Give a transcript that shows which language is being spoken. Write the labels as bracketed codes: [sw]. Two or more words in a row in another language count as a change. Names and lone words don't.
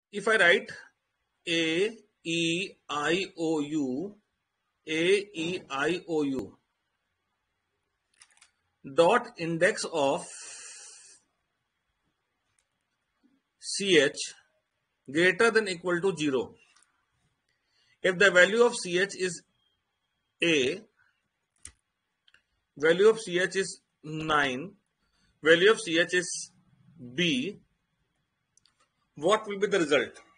[en] if I write A E I O U, A E I O U dot index of CH greater than equal to 0. If the value of CH is A, value of CH is 9, value of CH is B, what will be the result?